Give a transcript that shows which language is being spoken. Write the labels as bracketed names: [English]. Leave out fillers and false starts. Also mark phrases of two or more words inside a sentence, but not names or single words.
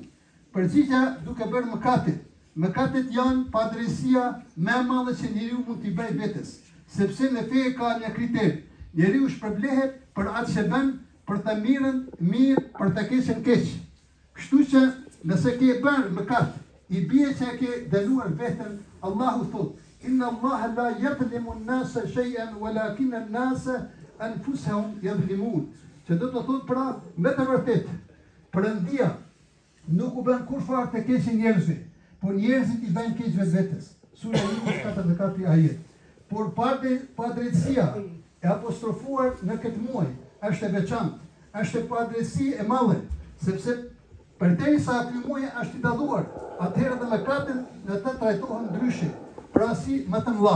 [Albanian] Përgjigja duke bërë mëkatet. Mëkatet janë padrejësia më e madhe që njeriu mund t'i bëjë vetes, sepse në fe ka një kriter. Njeriu shpërblehet për atë që bën, për të mirën mirë, për të keqen keq. Kështu që nëse ke bërë mëkat, i bie që ke dënuar veten. Allahu thot: [Arabic] إن الله لا يظلم الناس شيئا ولكن الناس أنفسهم يظلمون. [Albanian] Që do të thot pra, me të vërtet, Perëndia nuk u bën kur fare të keqë njerëzve, por njerëzit i bëjnë keq vetes. Sura Yunus 44 ajet. Por padrejtësia e apostrofuar në këtë muaj është e veçantë, është e padrejtësi e madhe, sepse përderisa ky muaj është i dalluar, atëherë dhe mëkatet në të trajtohen ndryshe, pra si më të mëdha.